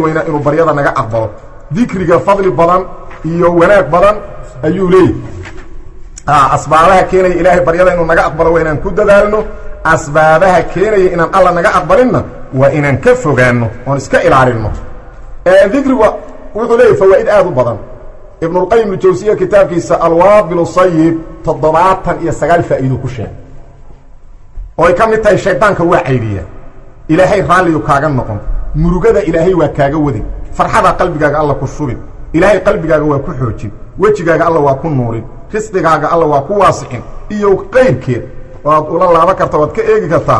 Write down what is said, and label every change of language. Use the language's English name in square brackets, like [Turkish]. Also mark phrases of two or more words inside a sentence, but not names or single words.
[Somali] wayna inuu baryada naga aqbalo dhikriga fadli badan iyo wanaag badan ayuu leeyahay asbaabaha keenaya ilaahay baryada inuu naga aqbalo waa inaan ku dadaalno asbaabaha keenaya inaan Allah naga aqbalinna waa inaan ka fogaano oo iska ilaalino dhikriga wuxuu leeyahay fawaa'id aad u badan ibn al-qayyim al-jawziyya kitaabkiisa al-wabil as-sayyib 79 faa'iido ku sheegay oo ka mid tahay shaydaanka waa cayriya ilaahay raaliyo kaaga noqon murugada ilaahay waa kaaga wadin farxada qalbigaaga Allah ku shubin ilaahay qalbigaaga waa ku xoojin wajigaaga Allah waa ku nuurin risqigaaga Allah waa ku waasicin iyo qeyrkeed waad ula laaba kartaa waad ka eegi kartaa